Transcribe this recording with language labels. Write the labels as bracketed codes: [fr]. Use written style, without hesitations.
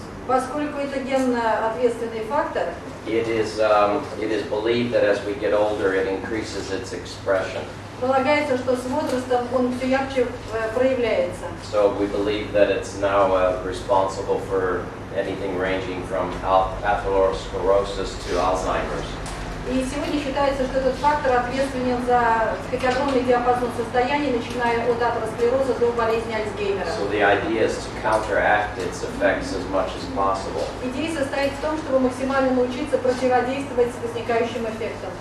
[ru] Поскольку это генно ответственный фактор, [en] it is believed that as we get older, it increases its expression. [ru] полагается, что с возрастом он все ярче проявляется. [en] So we believe that it's now responsible for anything ranging from atherosclerosis to Alzheimer's. [ru] И сегодня считается, что этот фактор ответственен за, так сказать, огромный диапазон состояний, начиная от атеросклероза до болезни Альцгеймера. [en] So the idea is to counteract its effects as much as possible. [ru] Идея состоит в том, чтобы максимально научиться противодействовать возникающим эффектам.